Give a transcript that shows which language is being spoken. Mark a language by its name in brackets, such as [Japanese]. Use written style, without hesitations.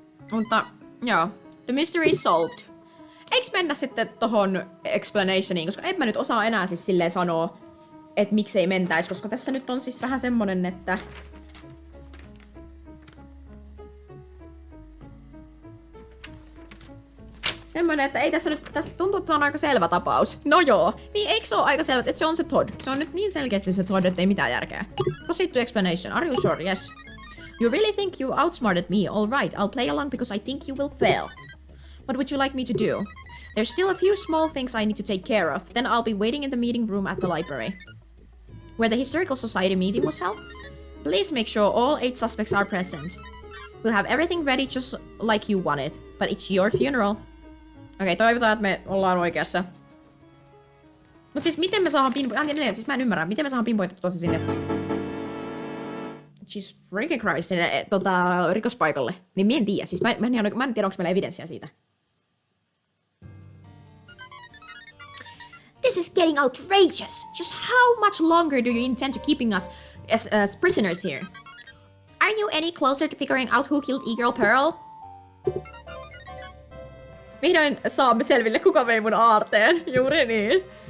[Finnish] Mutta, joo. [English] The mystery is solved. [Finnish] Eiks mennä sitten tohon explanationiin, koska en mä nyt osaa enää siis silleen sanoa, että miksei mentäis, koska tässä nyt on siis vähän semmonen, että... Semmonen, että ei tässä nyt, tässä tuntuu, että on aika selvä tapaus. No joo, niin eikö se ole aika selvä, että se on se Todd? Se on nyt niin selkeästi se Todd, että ei mitään järkeä. [English] Proceed to explanation. Are you sure? Yes. You really think you outsmarted me? All right, I'll play along because I think you will fail. What would you like me to do? There's still a few small things I need to take care of. Then I'll be waiting in the meeting room at the library, where the Historical Society meeting was held. Please make sure all 8 suspects are present. We'll have everything ready just like you want it, but it's your funeral. [Finnish] Okei, toivotaan, että me ollaan oikeassa. Mut siis miten me saadaan pinpointettua? Siis mä en ymmärrä, miten me saadaan pinpointettua tosi sinne... [English] She's freaking Christ [Finnish] sinne rikospaikalle. Niin mä en tiedä, siis mä en tiedä, onko meillä evidenssiä siitä. [English] This is getting outrageous! Just how much longer do you intend to keeping us as prisoners here? Are you any closer to figuring out who killed E-Girl Pearl? [Finnish] Vihdoin saamme selville, kuka vei mun aarteen. Juuri niin.